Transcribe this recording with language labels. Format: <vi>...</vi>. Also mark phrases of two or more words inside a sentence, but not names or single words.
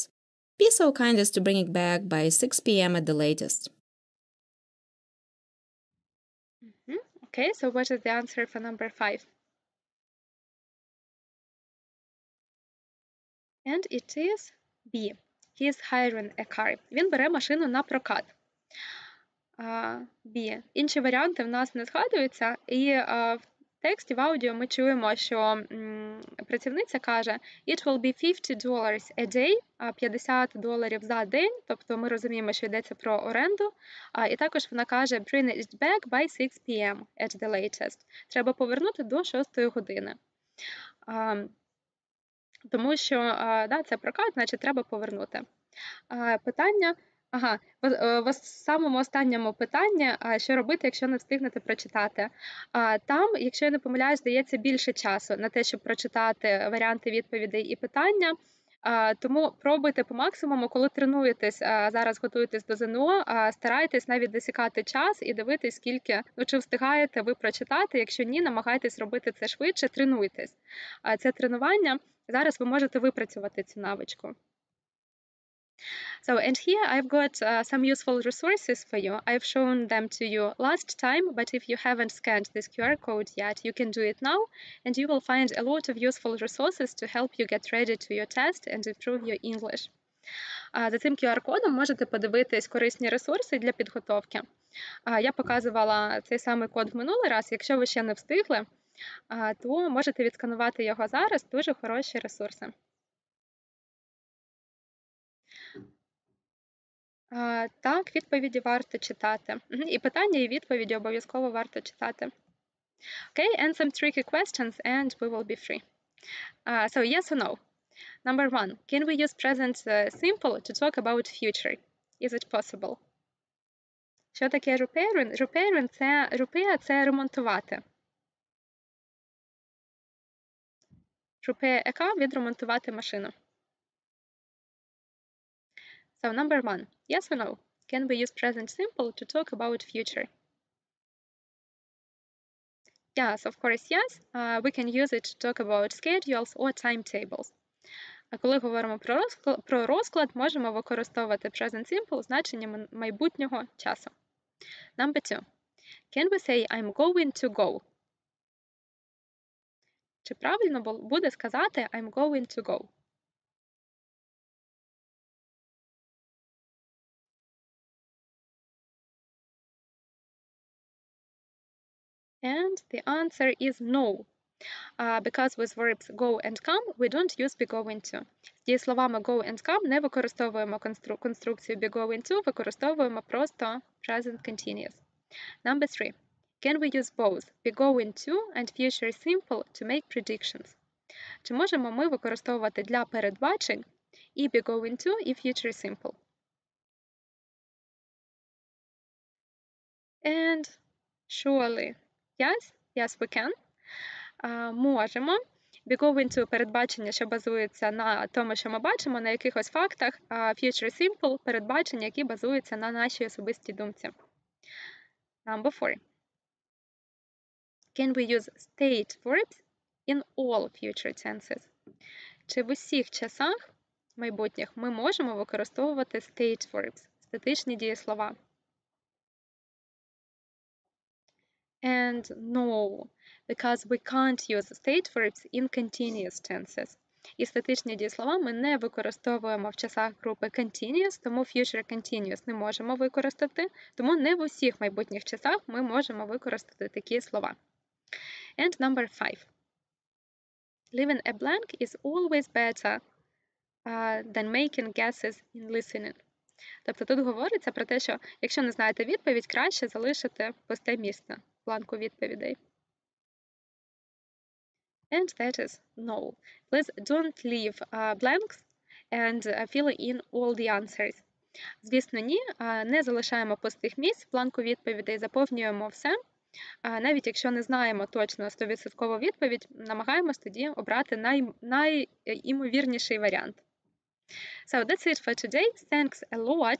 <en>Be so kind as to bring it back by 6 p.m. at the latest. Okay, so what is the answer for number 5? And it is B. He is hiring a car.</en> <uk>Він бере машину на прокат. B. Інші варіанти в нас не згадуються, і в тексті, в аудіо ми чуємо, що працівниця каже</uk> <en>«It will be $50 a day»,</en> <uk>$50 за день, тобто ми розуміємо, що йдеться про оренду, і також вона каже</uk> <en>«Bring it back by 6 p.m. at the latest».</en> <uk>Треба повернути до 6 години. Тому що це прокат, значить треба повернути. Питання... в самому останньому питанні, що робити, якщо не встигнете прочитати. Там, якщо я не помиляюсь, дається більше часу на те, щоб прочитати варіанти відповідей і питання. Тому пробуйте по максимуму, коли тренуєтесь, зараз готуєтесь до ЗНО, старайтесь навіть засікати час і дивитись, скільки, чи встигаєте ви прочитати. Якщо ні, намагайтесь робити це швидше, тренуйтесь. Це тренування, зараз ви можете випрацювати цю навичку.</uk> <en>So, and here I've got some useful resources for you. I've shown them to you last time, but if you haven't scanned this QR code yet, you can do it now, and you will find a lot of useful resources to help you get ready to your test and improve your English.</en> <uk>За цим QR-кодом можете подивитись корисні ресурси для підготовки. Я показувала цей самий код в минулий раз. Якщо ви ще не встигли, то можете відсканувати його зараз. Дуже хороші ресурси. Так, відповіді варто читати. І питання, і відповіді обов'язково варто читати.</uk> <en>Okay, and some tricky questions, and we will be free. So, yes or no? Number 1. Can we use present simple to talk about future? Is it possible?</en> <uk>Що таке repairing? Repair – це ремонтувати.</uk> <en>Repair a car –</en> <uk>відремонтувати машину.</uk> <en>So, number 1. Yes or no? Can we use present simple to talk about future? Yes, of course, yes. We can use it to talk about schedules or timetables.</en> <uk>А коли говоримо про розклад, можемо використовувати</uk> <en>present simple</en> <uk>значенням майбутнього часу.</uk> <en>Number 2. Can we say I'm going to go?</en> <uk>Чи правильно буде сказати</uk> <en>I'm going to go? And the answer is no. Because with verbs go and come, we don't use be going to.</en> <uk>З дієсловами</uk> <en>go and come</en> <uk>не використовуємо конструкцію</uk> <en>be going to,</en> <uk>використовуємо просто</uk> <en>present continuous. Number 3. Can we use both be going to and future simple to make predictions?</en> <uk>Чи можемо ми використовувати для передбачень і</uk> <en>be going to,</en> <uk>і</uk> <en>future simple? And surely, yes, we can.</en> <uk>Можемо.</uk> <en>Be going to</en> <uk>передбачення, що базується на тому, що ми бачимо, на якихось фактах, а</uk> <en>future simple</en> <uk>передбачення, які базуються на нашій особистій думці.</uk> <en>Number 4. Can we use state verbs in all future tenses?</en> <uk>Чи в усіх часах майбутніх ми можемо використовувати</uk> <en>state verbs,</en> <uk>статичні дієслова?</uk> <en>And no, because we can't use state verbs in continuous tenses.</en> <uk>І статичні дієслова ми не використовуємо в часах групи continuous, тому</uk> <en>future continuous</en> <uk>не можемо використати, тому не в усіх майбутніх часах ми можемо використати такі слова.</uk> <en>And number 5. Leaving a blank is always better than making guesses in listening.</en> <uk>Тобто тут говориться про те, що якщо не знаєте відповідь, краще залишити пусте місце в бланку відповідей.</uk> <en>And that is no. Please don't leave blanks and fill in all the answers.</en> <uk>Звісно, ні. Не залишаємо пустих місць в бланку відповідей, заповнюємо все. Навіть якщо не знаємо точно 100% відповідь, намагаємось тоді обрати найімовірніший варіант.</uk> <en>So that's it for today. Thanks a lot.</en>